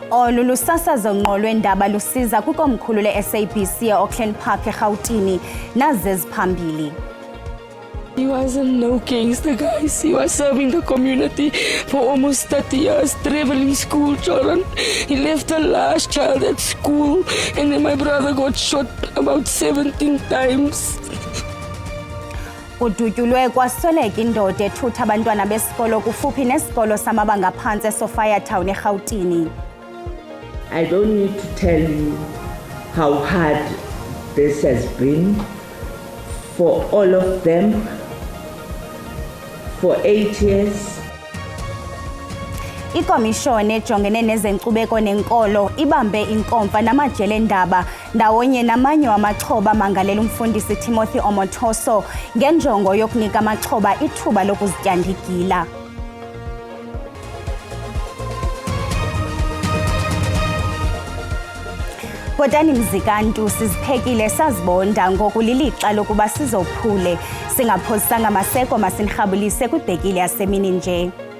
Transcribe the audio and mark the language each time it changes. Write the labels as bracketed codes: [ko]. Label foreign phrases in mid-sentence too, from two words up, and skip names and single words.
[xh] Lolu lusasazo ngqo lwendaba lusiza kwikomkhulu le-SABC e-Auckland Park eGauteng nazeziphambili. [en] He wasn't no gangster, guys. He was serving the community for almost 30 years, traveling school children. He left the last child at school, and then my brother got shot about 17 times. [xh] Kudutyulwe kwasweleka indoda ethutha abantwana besikolo kufuphi nesikolo samabanga aphantsi eSophiatown eGauteng. I don't need to tell you how hard this has been for all of them for 8 years. Ikomishoni ejongene nezenkcubeko nenkolo ibambe inkomfa namajele endaba ndawonye namanye wamaxhoba mangalela umfundisi Timothy Omotoso ngenjongo yokunika amaxhoba ithuba lokuzityanda igila. Kodani mzikantu siziphekile sazibonda ngokulilixa lokuba sizophule singaphosanga amaseko masinirhabulise kwibhekile yasemini nje.